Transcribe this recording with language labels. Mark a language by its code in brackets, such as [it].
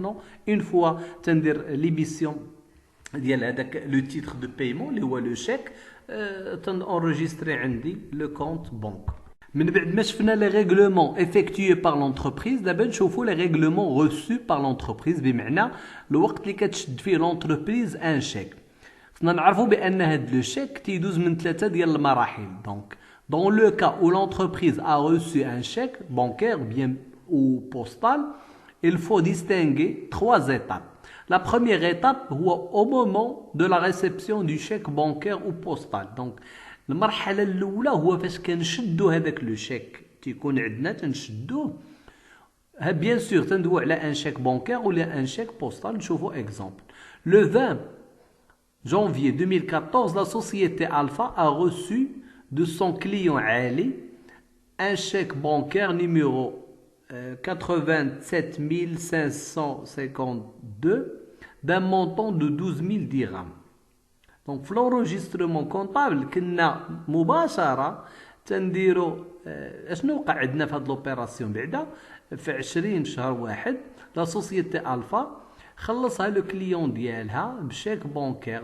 [ar] نو، اون فوا تندير ليميسيون ديال هذاك لو تيتر دو بايمون اللي هو لو شيك، تنورجستري عندي لو كونت بنك. من بعد ما شفنا لي ريغلومون افيكتوي بار لونتربريز، دابا نشوفوا لي ريغلومون روسو بار لونتربريز، بمعنى الوقت اللي كتشد فيه لونتربريز ان شيك. خصنا نعرفوا بان هاد لو شيك تيدوز من 3 ديال المراحل. [fr] Dans le cas où l'entreprise a reçu un chèque bancaire ou postal, il faut distinguer 3 étapes. La première étape هو au moment de la réception du chèque bancaire ou postal. [ar] Donc المرحلة الأولى هو فاش كنشدو هذاك لو شيك تيكون عندنا تنشدوه. [fr] Bien sûr [ar] تندويو على ان شيك بانكير ولا ان شيك بوستال. نشوفوا exemple. [fr] Le 20 janvier 2014, la société Alpha a reçu de son client Ali un chèque bancaire numéro 87 552 d'un montant de 12 000 dirhams. [ar] Donc, في l'enregistrement comptable كنا مباشرة تنديرو اشنو وقع عندنا في هاد لوبيراسيون بعدا في 20 شهر واحد لا سوسيتي الفا خلصها لو كليون ديالها بشيك بانكير.